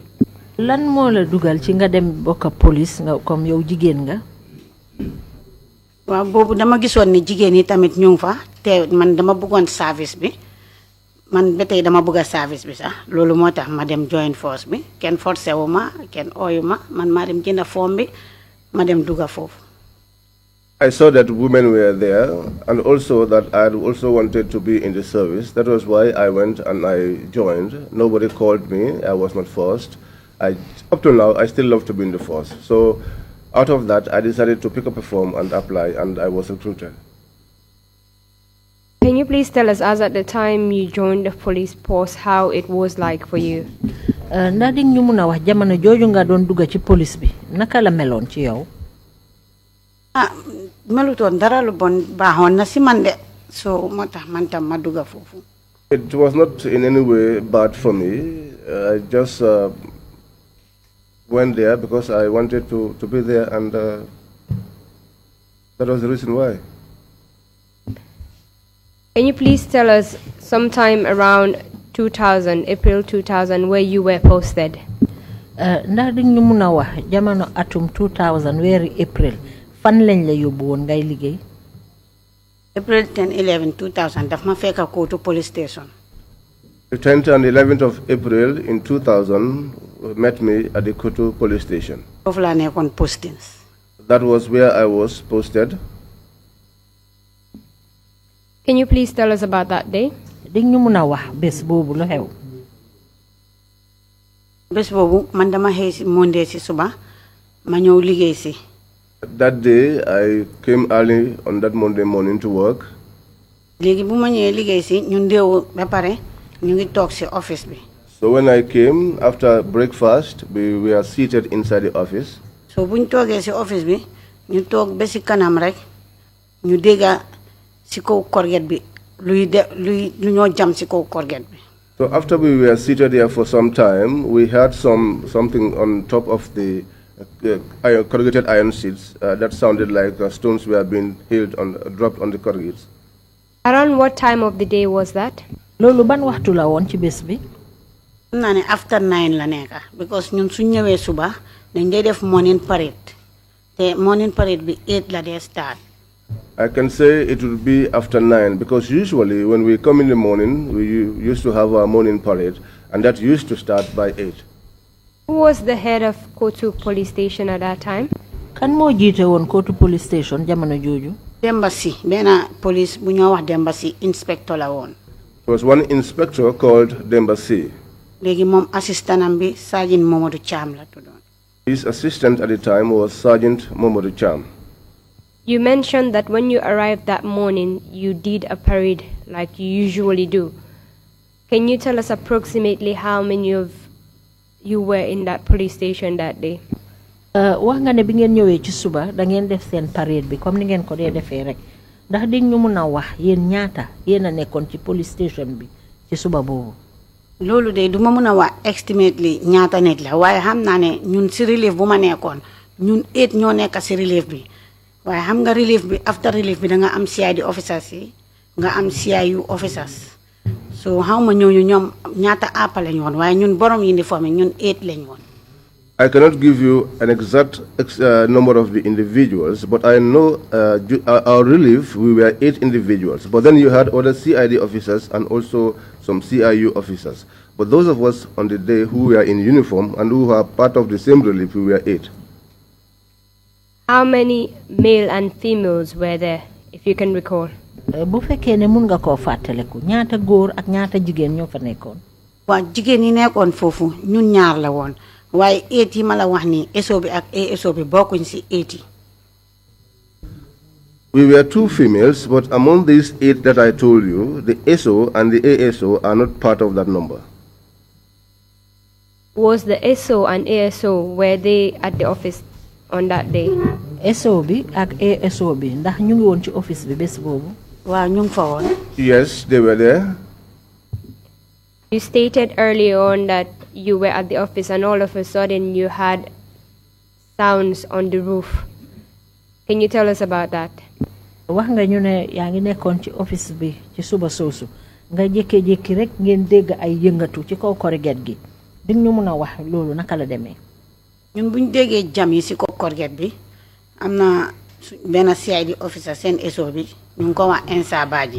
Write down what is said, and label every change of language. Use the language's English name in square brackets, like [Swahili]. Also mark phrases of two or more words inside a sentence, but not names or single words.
[Wolof] Lan mo la dugal ci nga dem bokk police nga comme yow jigéen nga? waaw boobu dama gisoon ni jigéen yi tamit ñu ngi fa te man dama bëggoon service bi man ba tey dama bëgg service bi sax loolu moo tax ma dem [English] join force [Wolof] bi kenn forcé wu ma kenn ooyu ma man maa dem jënd form bi ma dem dugga foofu. [English] I saw that women were there, and also that I also wanted to be in the service. That was why I went and I joined. Nobody called me. I was not forced. Up to now, I still love to be in the force. So out of that, I decided to pick up a form and apply, and I was recruited. Can you please tell us, as at the time you joined the police force, how it was like for you? [Wolof] Ndax di ñu mëna wax jamono jooju nga doon dugg ci police bi naka la meloon ci yow? melutoon dara lu bon baaxoon na si man de so moo tax man tam ma dugga foofu. [English] It was not in any way bad for me. I just went there because I wanted to be there, and that was the reason why. Can you please tell us sometime around 2000, April 2000, where you were posted? [Wolof] Ndax di ñu mëna wax jamono atum 2000 weeri April fan lañ la yóbbu woon ngay liggéey? April 10, 11, 2000 daf ma fekk Kotu police station. [English] The 10th and 11th of April in 2000 met me at the Kotu police station. [Wolof] Foofu laa nekkoon postings. [English] That was where I was posted. Can you please tell us about that day? [Wolof] Di ñu mëna wax bés boobu lu xew? Bés boobu man dama xëy si Monday si suba ma ñëw liggéey si. [English] That day, I came early on that Monday morning to work. [Wolof] léegi bu ma ñëwee liggéey si ñu ndeewu ba pare ñu ngi toog si office bi. [English] So when I came after breakfast, we were seated inside the office. [Wolof] So buñ toogee si office bi ñu toog ba si kanam rek ñu dégga si kaw korget bi lu ñoo jam si kaw korget bi. [English] So after we were seated there for some time, we heard something on top of the corrugated iron sheets that sounded like stones were being dropped on the corrugates. Around what time of the day was that? [Wolof] Loolu ban waxtu la woon ci bés bi? Naa ne after 9 la nekka because ñun suñ ñëwee suba dañ dee def [English] morning parade [Wolof] te [English] morning parade [Wolof] bi 8 la dee start [English] I can say it would be after 9, because usually when we come in the morning, we used to have our morning parade, and that used to start by 8. Who was the head of Kotu police station at that time? [Wolof] Kan mo jite won Kotu police station jamono joju? Demba si bena police bu ñoo wax Demba si inspector la woon. [English] There was one inspector called Demba C. [Wolof] Léegi moom assistant am bi Sergeant Momadou Cham la tuddoon. [English] His assistant at the time was Sergeant Momadou Cham. You mentioned that when you arrived that morning, you did a parade like you usually do. Can you tell us approximately how many of you were in that police station that day? [Wolof] Wax nga ne bi ngeen ñëwee ci suba da ngeen def seen parade bi comme ni ngeen ko dee defee rek ndax di ñu mun a wax yéen ñaata yéen a nekkoon ci [English] police station [Wolof] bi ci suba boobu. Loolu de duma mun a wax estimately ñaata nit la waaye xam naa ne ñun si relief bu ma nekkoon ñun 8 ñoo nekk si relief bi waaye xam nga relief bi [English] after relief [Wolof] bi da nga am [English] CID officers [Wolof] yi nga am [English] CIU officers [Wolof] so xaw ma ñooñu ñoom ñaata àppa lañ woon waaye ñun borom uniforme ñun 8 lañ woon. [English] I cannot give you an exact number of the individuals, but I know our relief, we were 8 individuals. But then you had other CID officers and also some CIU officers. But those of us on the day who were in uniform and who were part of the same relief, we were 8. How many male and females were there, if you can recall? [Wolof] Bu fekkee ne mun nga koo fàttaliku ñaata góor ak ñaata jigéen ñoo fa nekkoon. Waa jigéen yi nekkoon foofu ñun ñaar la woon. Why 80 mala wax ni SO bi ak ASO bi bokkuñ ci 80. [English] We were 2 females, but among these 8 that I told you, the SO and the ASO are not part of that number. Was the SO and ASO, were they at the office on that day? [Wolof] SO bi ak ASO bi ndax ñu ngi woon ci office bi bés boobu. Waa ñu ngi fa woon. [English] Yes, they were there. You stated earlier on that you were at the office and all of a sudden you had sounds on the roof. Can you tell us about that? [Wolof] Wax nga ñu ne yaa ngi nekkoon ci office bi ci suba soosu nga jékki-jékki rek ngeen dégg ay yëngatu ci kaw korget gi di ñu mën a wax loolu naka la demee. Ñun buñ déggee jam yi ci kaw korget bi am na benn [English] CID officer [Wolof] seen SO bi ñu ngi ko wax Ensa Badji.